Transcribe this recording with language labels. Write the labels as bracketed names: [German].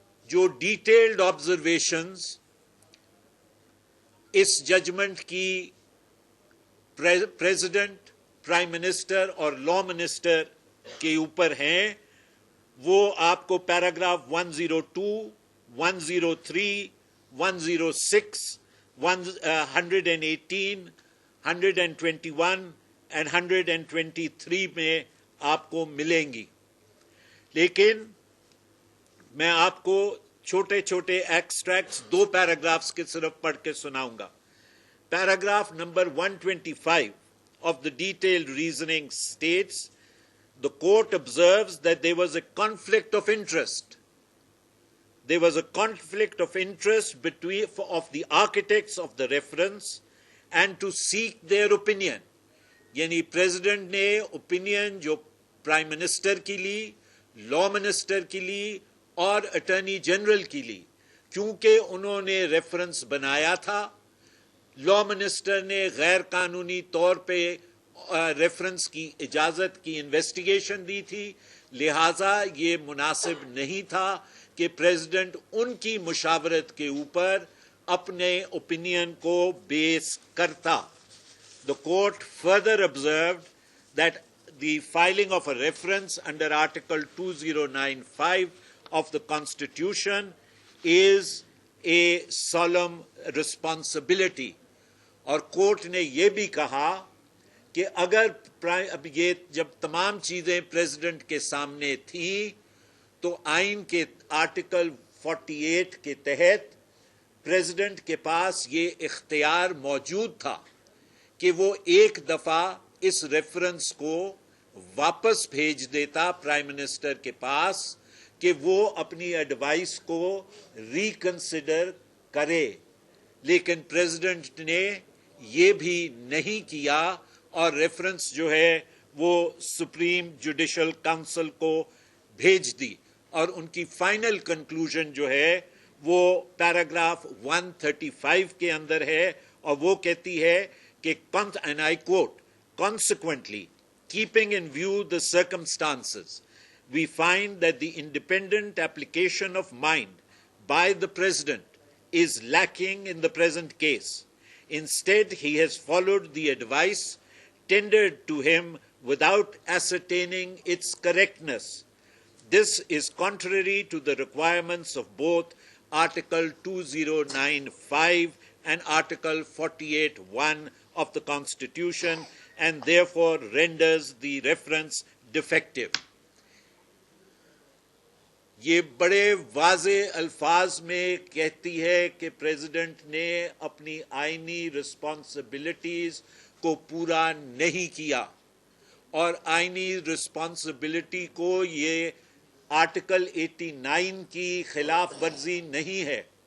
[Urdu] جو detailed observations اس judgment کی president, prime minister اور لا منسٹر کے اوپر ہیں، وہ آپ کو پیراگراف 102، 103، 106، 118، 121 and 123 میں آپ کو ملیں گی. لیکن میں آپ کو چھوٹے چھوٹے ایکسٹریکٹس 2 پیراگرافز کے صرف پڑھ کے سناؤں گا. [English] Paragraph number 125 of the detailed reasoning states, the court observes that there was a conflict of interest. There was a conflict of interest of the architects of the reference and to seek their opinion. [Urdu] یعنی president نے opinion جو prime minister کی لی، law minister کی لی اور attorney general کی لی، کیونکہ انہوں نے ریفرنس بنایا تھا. لا منسٹر نے غیر قانونی طور پہ ریفرنس کی اجازت کی انویسٹیگیشن دی تھی، لہٰذا یہ مناسب نہیں تھا کہ پریزیڈنٹ ان کی مشاورت کے اوپر اپنے اوپینین کو بیس کرتا. [English] The court further observed that the filing of a reference under Article 2095 of the Constitution is a solemn responsibility. [Urdu] اور کورٹ نے یہ بھی کہا کہ اگر یہ جب تمام چیزیں پریزیڈنٹ کے سامنے تھیں تو آئین کے آرٹیکل 48 کے تحت پریزیڈنٹ کے پاس یہ اختیار موجود تھا کہ وہ ایک دفعہ اس ریفرنس کو واپس بھیج دیتا پرائم منسٹر کے پاس کہ وہ اپنی ایڈوائس کو ریکنسیڈر کرے. لیکن پریزیڈنٹ نے یہ بھی نہیں کیا اور ریفرنس جو ہے وہ سپریم جوڈیشل کونسل کو بھیج دی. اور ان کی فائنل کنکلوژن جو ہے وہ پیراگراف 135 کے اندر ہے اور وہ کہتی ہے کہ [English] and I quote, consequently, keeping in view the circumstances, we find that the independent application of mind by the President is lacking in the present case. Instead, he has followed the advice tendered to him without ascertaining its correctness. This is contrary to the requirements of both Article 2095 and Article 48(1) of the Constitution and therefore renders the reference defective. [Urdu] یہ بڑے واضح الفاظ میں کہتی ہے کہ president نے اپنی آئینی رسپانسبلٹیز کو پورا نہیں کیا، اور آئینی رسپانسبلٹی کو یہ آرٹیکل 89 کی خلاف ورزی نہیں ہے.